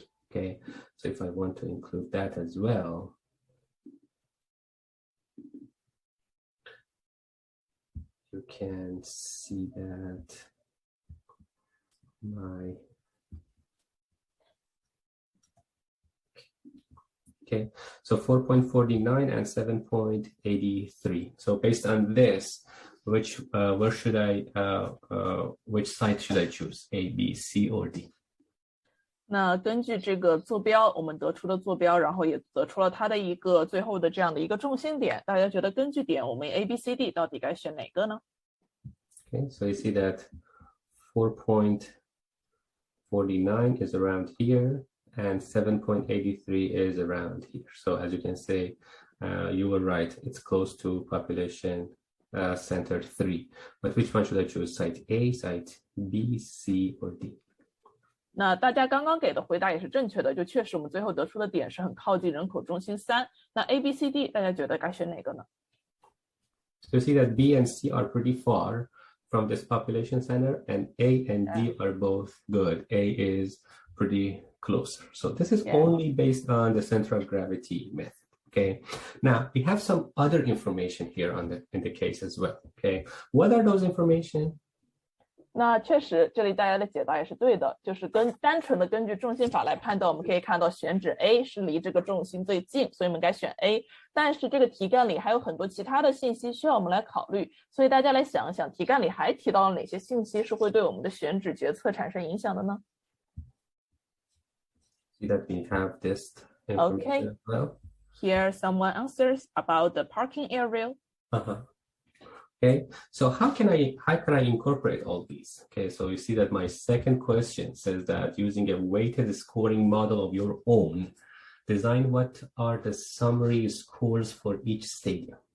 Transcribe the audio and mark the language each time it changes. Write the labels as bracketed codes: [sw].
[en] Okay, so if I want to include that as well, you can see that my okay, so 4.49 and 7.83. So based on this, which where should I which site should I choose? A, B, C, or D? [zh] 那根据这个坐标，我们得出的坐标，然后也得出了它的一个最后的这样的一个重心点。大家觉得根据点，我们 A、B、C、D 到底该选哪个呢？ [en] Okay, so you see that 4.49 is around here, and 7.83 is around here. So as you can say, you were right. It's close to population center 3. But which one should I choose? Site A, site B, C, or D? [zh] 那大家刚刚给的回答也是正确的，就确实我们最后得出的点是很靠近人口中心3。那 A、B、C、D 大家觉得该选哪个呢？ [en] So you see that B and C are pretty far from this population center, and A and D are both good. A is pretty closer. So this is only based on the center of gravity method. Okay. Now we have some other information here in the case as well. Okay. What are those information? [zh] 那确实，这里大家的解答也是对的，就是单纯的根据重心法来判断，我们可以看到选址 A 是离这个重心最近，所以我们该选 A。但是这个题干里还有很多其他的信息需要我们来考虑，所以大家来想一想，题干里还提到了哪些信息是会对我们的选址决策产生影响的呢？ [en] See that we have this information as well. Here someone answers about the parking area. Okay, so how can I incorporate all these? Okay, so you see that my second question says that using a weighted scoring model of your own, design what are the summary scores for each stadium.